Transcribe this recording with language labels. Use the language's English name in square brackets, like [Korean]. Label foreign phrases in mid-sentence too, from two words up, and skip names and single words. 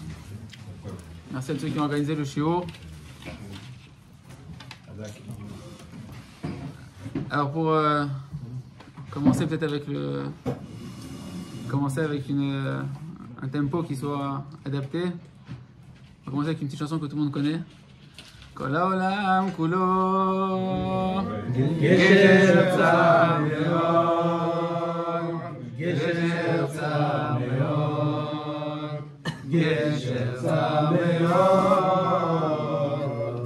[French] Merci à ceux qui ont organisé le shiur. Alors pour commencer peut-être avec un tempo qui soit adapté. On va commencer avec une petite chanson que tout le monde connaît. [Hebrew] כל העולם כולו גשר צר מאוד, גשר צר מאוד, גשר צר מאוד.